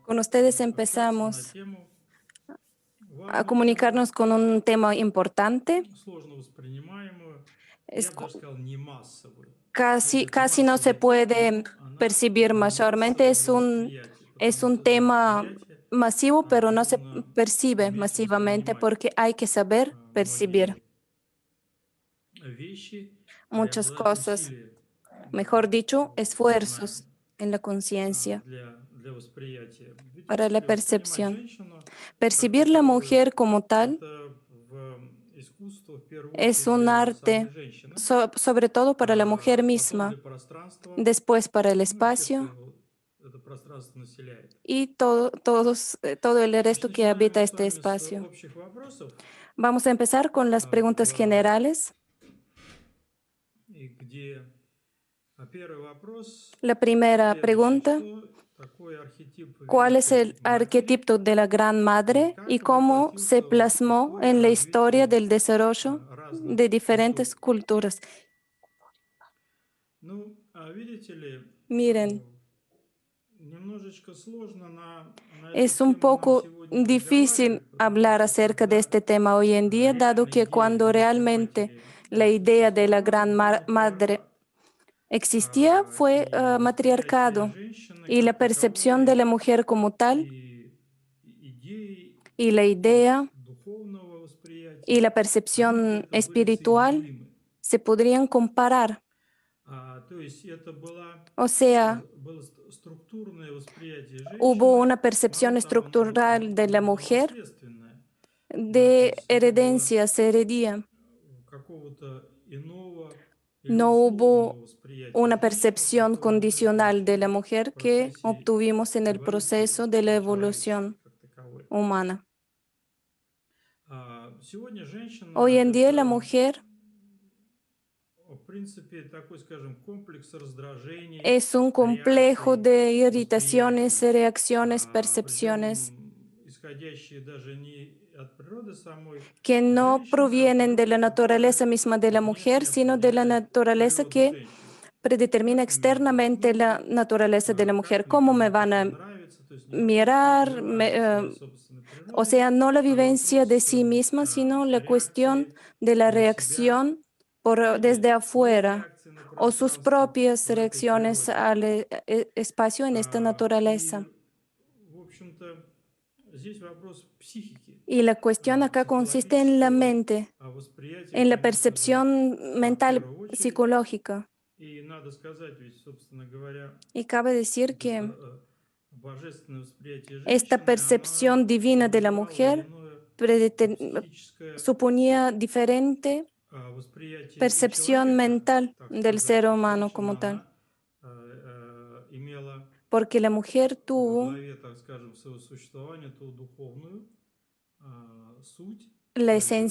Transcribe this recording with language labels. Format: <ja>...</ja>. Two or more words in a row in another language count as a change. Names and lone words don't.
<es>ustedes</es> <ru>общаться на</ru> <es>empezamos</es> <ru>тему</ru> <es>a</es> <ru>важную иногда,</ru> <es>comunicarnos con un tema importante,</es> <ru>сложно воспринимаемую,</ru> <es>es</es> <ru>я бы даже сказал, не массовую.</ru> <es>casi,</es> <ru>Знаете, эта</ru> <es>casi no se</es> <ru>массовая тема,</ru> <es>puede</es> <ru>она</ru> <es>percibir</es> <ru>не</ru> <es>mayormente.</es> <ru>массовая для восприятия,</ru> <es>Es</es> <ru>потому</ru> <es>un</es> <ru>что для</ru> <es>tema</es> <ru>восприятия</ru> <es>masivo, pero no se</es> <ru>нужно</ru> <es>percibe</es> <ru>вместе</ru> <es>masivamente</es> <ru>воспринимать</ru> <es>porque hay que saber percibir</es> <ru>многие вещи,</ru> <es>muchas</es> <ru>прилагать</ru> <es>cosas,</es> <ru>усилия</ru> <es>mejor dicho,</es> <ru>в сознании</ru> <es>esfuerzos en la conciencia</es> <ru>для восприятия. Ведь</ru> <es>para la</es> <ru>если воспринимать</ru> <es>percepción.</es> <ru>женщину как</ru> <es>Percibir la</es> <ru>таковую,</ru> <es>mujer como tal</es> <ru>это в искусство в первую</ru> <es>es</es> <ru>очередь</ru> <es>un</es> <ru>для самой</ru> <es>arte,</es> <ru>женщины,</ru> <es>sobre todo para la mujer</es> <ru>потом для</ru> <es>misma,</es> <ru>пространства,</ru> <es>después para el</es> <ru>ну и тех, кто</ru> <es>espacio</es> <ru>это пространство населяет.</ru> <es>y todo el</es> <ru>Значит,</ru> <es>resto que</es> <ru>начинаем</ru> <es>habita</es> <ru>мы с</ru> <es>este</es> <ru>вами с</ru> <es>espacio.</es> <ru>общих вопросов,</ru> <es>Vamos a empezar con las preguntas generales.</es> <ru>и где первый вопрос</ru> <es>La primera</es> <ru>следующий.</ru> <es>pregunta:</es> <ru>Что такое архетип</ru> <es>¿cuál es el</es> <ru>Великой Матери</ru> <es>arquetipo de la Gran</es> <ru>и</ru> <es>Madre y</es> <ru>как</ru> <es>cómo se</es> <ru>воплотился в</ru> <es>plasmó</es> <ru>истории</ru> <es>en la historia</es> <ru>развития</ru> <es>del desarrollo</es> <ru>разных</ru> <es>de</es> <ru>культур?</ru> <es>diferentes culturas?</es> <ru>Ну, видите ли,</ru> <es>Miren,</es> <ru>немножечко сложно на эту</ru> <es>es un</es> <ru>тему нам</ru> <es>poco</es> <ru>сегодня</ru> <es>difícil</es> <ru>разговаривать, потому</ru> <es>hablar</es> <ru>что</ru> <es>acerca de</es> <ru>когда</ru> <es>este tema hoy en día, dado</es> <ru>реально</ru> <es>que</es> <ru>идея</ru> <es>cuando</es> <ru>Великой</ru> <es>realmente</es> <ru>Матери</ru> <es>la idea de la</es> <ru>существовала,</ru> <es>Gran</es> <ru>был</ru> <es>Madre</es> <ru>патриархат.</ru> <es>existía, fue</es> <ru>И восприятие</ru> <es>matriarcado,</es> <ru>женщины</ru> <es>y la</es> <ru>как</ru> <es>percepción de</es> <ru>таковой,</ru> <es>la mujer como tal,</es> <ru>идеи</ru> <es>y la idea</es> <ru>духовного</ru> <es>y</es> <ru>восприятия,</ru> <es>la</es> <ru>они</ru> <es>percepción</es> <ru>как-то были</ru> <es>espiritual</es> <ru>соединимы.</ru> <es>se podrían comparar.</es> <ru>То есть это</ru> <es>O sea,</es> <ru>было структурное восприятие</ru> <es>hubo</es> <ru>женщины,</ru> <es>una</es> <ru>мало</ru> <es>percepción</es> <ru>того,</ru> <es>estructural de la</es> <ru>оно было</ru> <es>mujer</es> <ru>наследственное. То</ru> <es>de</es> <ru>есть не было</ru> <es>herencia, se heredía.</es> <ru>какого-то иного или</ru> <es>No</es> <ru>условного</ru> <es>hubo</es> <ru>восприятия</ru> <es>una</es> <ru>женщины,</ru> <es>percepción</es> <ru>которое мы</ru> <es>condicional de la</es> <ru>получили в</ru> <es>mujer que</es> <ru>процессе</ru> <es>obtuvimos en el</es> <ru>эволюции</ru> <es>proceso de la</es> <ru>человеческой</ru> <es>evolución</es> <ru>как таковой.</ru> <es>humana.</es> <ru>Сегодня</ru> <es>Hoy</es> <ru>женщина–</ru> <es>en día la</es> <ru>это,</ru> <es>mujer</es> <ru>в принципе, такой, скажем, комплекс раздражений,</ru> <es>es un complejo</es> <ru>реакций,</ru> <es>de irritaciones,</es> <ru>восприятий,</ru> <es>reacciones, percepciones</es> <ru>причем исходящие даже не от природы самой</ru> <es>que no</es> <ru>женщины, а от</ru> <es>provienen de la</es> <ru>природы,</ru> <es>naturaleza</es> <ru>которая</ru> <es>misma de la mujer,</es> <ru>внешне</ru> <es>sino de la</es> <ru>определяет</ru> <es>naturaleza</es> <ru>природу</ru> <es>que</es> <ru>женщины.</ru> <es>predetermina</es> <ru>Как на меня</ru> <es>externamente la</es> <ru>посмотрят,</ru> <es>naturaleza de la mujer.</es> <ru>как мне</ru> <es>¿Cómo me</es> <ru>кому-то</ru> <es>van a</es> <ru>понравится, то есть не вопрос</ru> <es>mirar?</es> <ru>проживания своей собственной</ru> <es>O</es> <ru>природы,</ru> <es>sea, no la</es> <ru>а</ru> <es>vivencia de</es> <ru>вопрос</ru> <es>sí misma, sino la cuestión</es> <ru>реакции</ru> <es>de la</es> <ru>на себя</ru> <es>reacción desde</es> <ru>или своей</ru> <es>afuera</es> <ru>реакции на</ru> <es>o sus</es> <ru>пространство</ru> <es>propias</es> <ru>в этой</ru> <es>reacciones</es> <ru>природе.</ru> <es>al espacio en esta</es> <ru>И,</ru> <es>naturaleza.</es> <ru>в общем-то, здесь вопрос психики,</ru> <es>Y la cuestión acá consiste en la</es> <ru>психологического</ru> <es>mente,</es> <ru>восприятия,</ru> <es>en la</es> <ru>конечно же,</ru> <es>percepción</es> <ru>в</ru> <es>mental,</es> <ru>первую очередь.</ru> <es>psicológica.</es> <ru>И надо сказать, ведь, собственно говоря,</ru> <es>Y cabe decir</es> <ru>вот это</ru> <es>que</es> <ru>божественное восприятие</ru> <es>esta</es> <ru>женщины, оно</ru> <es>percepción divina de la</es> <ru>вызывало</ru> <es>mujer</es> <ru>иное психическое</ru> <es>suponía diferente</es> <ru>восприятие у</ru> <es>percepción</es> <ru>человека,</ru> <es>mental</es> <ru>так</ru> <es>del ser</es> <ru>сказать.</ru> <es>humano como</es> <ru>Женщина,</ru> <es>tal,</es> <ru>она имела</ru> <es>porque la mujer</es> <ru>во</ru> <es>tuvo</es> <ru>главе, так скажем, своего существования ту духовную суть,</ru> <es>la</es> <ru>свою</ru>